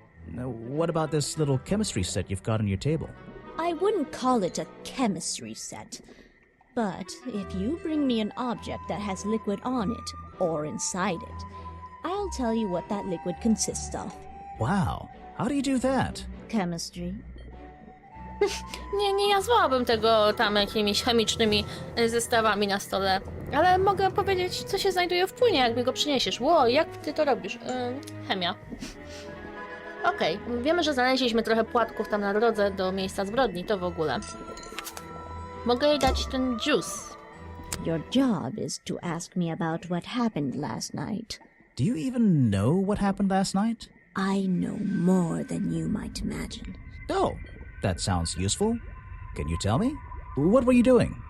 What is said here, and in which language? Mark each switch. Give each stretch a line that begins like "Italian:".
English: Now, what about this little chemistry set you've got on your table? I wouldn't call it a chemistry set, but if you bring me an object that has liquid on it, or inside it, I'll tell you what that liquid consists of. Wow, how do you do that? Chemistry.
Polish: Nie nazwałabym tego tam jakimiś chemicznymi zestawami na stole, ale mogę powiedzieć, co się znajduje w płynie, jak mi go przyniesiesz. Ło, jak ty to robisz? Chemia. Okej, wiemy, że znaleźliśmy trochę płatków tam na drodze do miejsca zbrodni, to w ogóle. Mogę jej dać ten juice.
English: Your job is to ask me about what happened last night. Do you even know what happened last night? I know more than you might imagine. Oh, that sounds useful. Can you tell me? What were you doing?